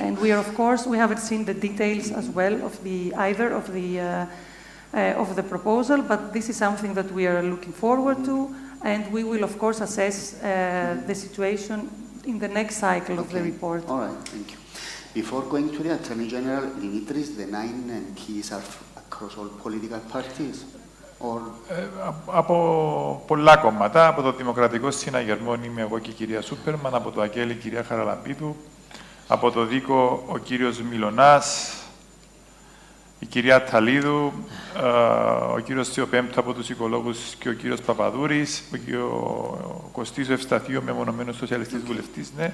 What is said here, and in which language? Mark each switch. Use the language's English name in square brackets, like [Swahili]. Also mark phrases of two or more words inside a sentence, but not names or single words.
[English] And we are, of course, we haven't seen the details as well of the proposal, but this is something that we are looking forward to, and we will, of course, assess the situation in the next cycle of the report. All right, thank you. Before going to the Attorney General, Dimitris, the 9 keys are across all political parties? Or... [Greek] από πολλά κόμματα, από το Δημοκρατικό Συναγερμό είμαι εγώ και η κυρία Σούπερμαν, από το ΑΚΕΛ η κυρία Χαραλαμπίδου, από το ΔΙΚΟ ο κύριος Μιλωνάς, η κυρία Ταλίδου, ο κύριος Θεοπέμπτου από τους οικολόγους και ο κύριος Παπαδούρης, ο Κωστής Ευσταθίου, μεμονωμένος σοσιαλιστής βουλευτής, ναι.